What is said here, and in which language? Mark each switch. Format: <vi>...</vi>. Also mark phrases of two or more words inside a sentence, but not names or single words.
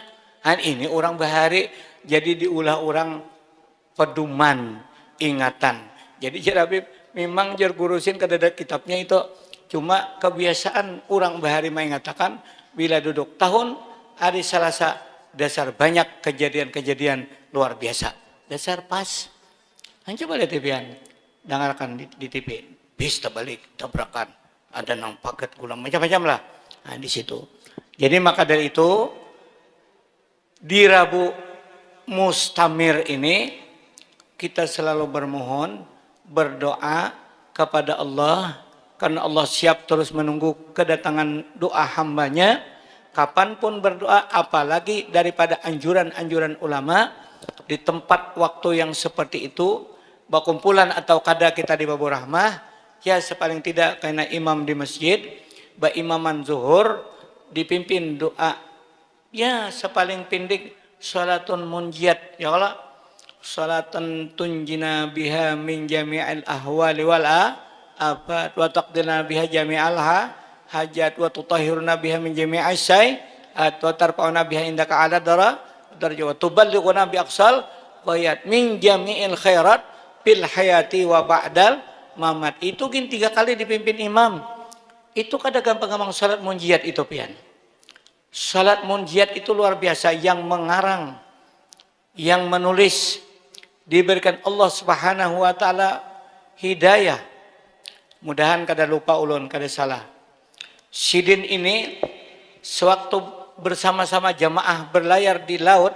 <bjn>Dan ini orang bahari jadi diulah orang pedoman ingatan. Jadi jar Habib memang jar gurusin kadada kitabnya itu cuma kebiasaan orang bahari mengatakan bila duduk tahun hari Selasa dasar banyak kejadian-kejadian luar biasa.</bjn> <id>Dasar pas. Coba lihat TV-an. Dengarkan di TV. Bis terbalik, tabrakan.</id> <bjn>Ada nang paket gula macam-macam lah.</bjn> <id>Nah, di situ. Jadi maka dari itu di Rabu Mustamir ini kita selalu bermohon berdoa kepada Allah karena Allah siap terus menunggu kedatangan doa hambanya kapanpun berdoa apalagi daripada anjuran-anjuran ulama</id> <bjn>di tempat waktu yang seperti itu, bakumpulan atau kada kita di Babu Rahmah, ya sepaling tidak karena</bjn> <id>imam di masjid, imaman zuhur, dipimpin doa,</id> <bjn>ya sepaling pindik salatun munjiat,</bjn> <ar>يا الله، صلاةً تنجينا بها من جميع الأهوال والآفات وتقضينا بها جميع الحاجات وتطهرنا بها من جميع السيئات وترفعنا بها عندك على الدرجات وتبلغنا بأقصى الغايات من جميع الخيرات في الحياة وبعد الممات.</ar> <bjn>Itu gin 3 kali dipimpin imam. Itu kada gampang-gampang salat munjiat itu pian.</bjn> <id>Salat munjiat itu luar biasa, yang mengarang, yang menulis diberikan Allah</id> <ar>سبحانه وتعالى</ar> <id>hidayah.</id> <bjn>Mudahan kada lupa ulun, kada salah. Sidin ini sewaktu bersama-sama jamaah berlayar di laut.</bjn>